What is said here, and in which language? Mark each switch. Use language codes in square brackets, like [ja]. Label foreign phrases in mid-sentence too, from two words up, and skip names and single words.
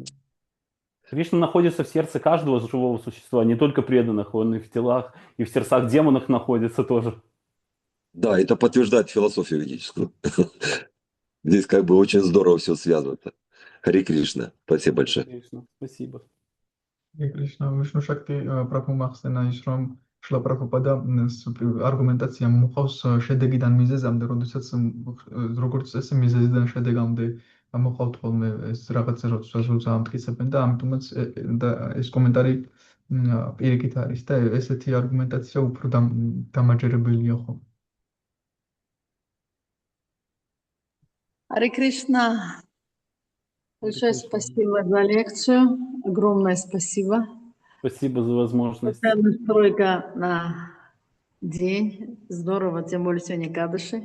[ru] Кришна находится в сердце каждого живого существа, не только преданных, он и в телах, и в сердцах демонов находится тоже. Да, это подтверждает философию ведическую. Здесь как бы очень здорово все связывается. Хари Кришна. Спасибо большое. Кришна, спасибо. [ka] Hare Krishna, Vishnu Shakti პრაბჰუმ ახსენა ის, რომ შლა პრაბჰუპადა არგუმენტაცია მოყავს შედეგიდან მიზეზამდე, როდესაც როგორც წესი მიზეზიდან შედეგამდე მოყავთ ხოლმე ეს რაღაცა როცა ამტკიცებენ და ამიტომაც ეს კომენტარი პირიქით არის და ესეთი არგუმენტაცია უფრო დამაჯერებელია ხოლმე. [ru] Харе Кришна, большое Кришна. спасибо за лекцию, огромное спасибо. Спасибо за возможность. Такая настройка на день, здорово, тем более сегодня Кадыши.